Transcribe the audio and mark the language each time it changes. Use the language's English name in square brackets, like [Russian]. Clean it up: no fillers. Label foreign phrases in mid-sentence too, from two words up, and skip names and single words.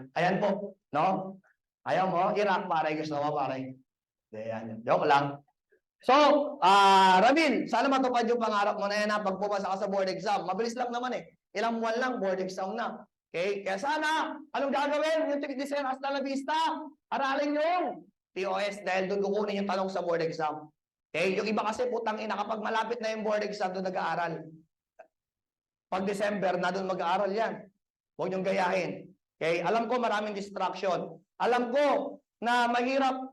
[Filipino] Ayan po. No? Ayaw mo? Iraq, pare. Gusto mo, pare? Ayan. Joke lang. So, Ramil, sana matupad yung pangarap mo na yan, ha? Pag pumasa ka sa [English] board exam. [Filipino] Mabilis lang naman eh. Ilang buwan lang, [English] board exam [Filipino] na. Okay? Kaya sana, anong gagawin? Yung December [Spanish] hasta la vista, [Filipino] aralin yung TOS dahil doon kukunin yung tanong sa [English] board exam. [Filipino] Okay? Yung iba kasi putang ina, kapag malapit na yung [English] board exam, [Filipino] doon nag-aaral. Pag December, na doon mag-aaral yan. Huwag niyong gayahin. Okay? Alam ko maraming distraction. Alam ko na mahirap.